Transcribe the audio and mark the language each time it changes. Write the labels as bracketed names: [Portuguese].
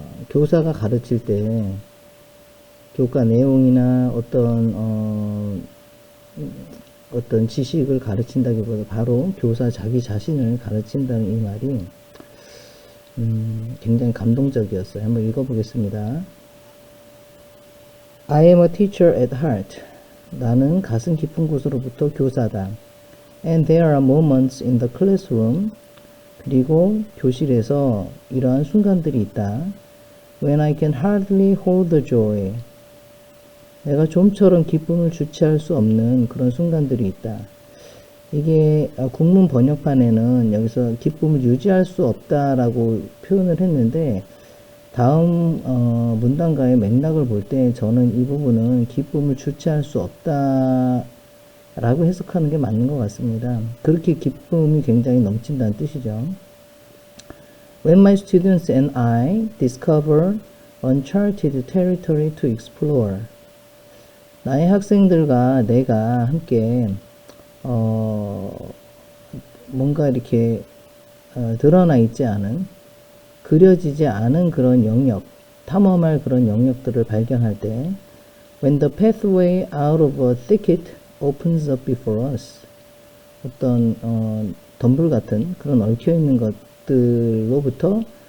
[Korean] 교사가 가르칠 때 교과 내용이나 어떤 지식을 가르친다기보다 바로 교사 자기 자신을 가르친다는 이 말이 굉장히 감동적이었어요. 한번 읽어보겠습니다. [English] I am a teacher at heart. [Korean] 나는 가슴 깊은 곳으로부터 교사다. [English] And there are moments in the classroom. [Korean] 그리고 교실에서 이러한 순간들이 있다. [English] When I can hardly hold the joy. [Korean] 내가 좀처럼 기쁨을 주체할 수 없는 그런 순간들이 있다. 이게 국문 번역판에는 여기서 기쁨을 유지할 수 없다라고 표현을 했는데 다음 문단가의 맥락을 볼 때 저는 이 부분은 기쁨을 주체할 수 없다 라고 해석하는 게 맞는 것 같습니다. 그렇게 기쁨이 굉장히 넘친다는 뜻이죠. [English] When my students and I discover uncharted territory to explore. [Korean] 나의 학생들과 내가 함께 뭔가 이렇게 드러나 있지 않은, 그려지지 않은 그런 영역, 탐험할 그런 영역들을 발견할 때 [English] when the pathway out of a thicket opens up before us, [Korean] 어떤 덤불 같은 그런 얽혀있는 것들로부터